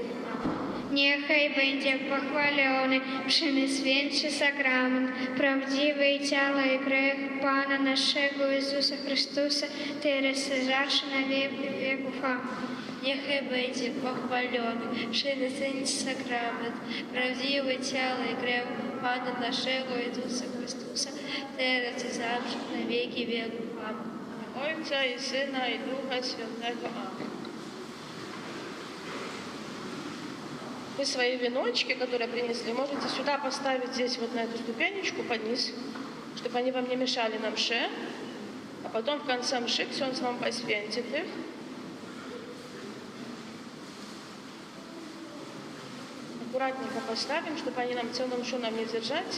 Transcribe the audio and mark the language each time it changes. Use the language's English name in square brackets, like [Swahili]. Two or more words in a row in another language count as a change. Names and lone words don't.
[Polish] Niechaj będzie pochwalony Przenajświętszy sakrament, prawdziwe ciało i krew Pana naszego Jezusa Chrystusa, teraz i zawsze na wieki wieków. Amen. Niechaj będzie pochwalony Przenajświętszy sakrament, prawdziwe ciało i krew Pana naszego Jezusa Chrystusa, teraz i zawsze na wieki wieków. Amen. Ojca i Syna i Ducha Świętego. Amen. [Russian] Вы свои веночки, которые принесли, можете сюда поставить, здесь вот на эту ступенечку под низ, чтобы они вам не мешали на мше. А потом в конце мши Ксенц вам посвятит их. Аккуратненько поставим, чтобы они нам целую мшу нам не держать.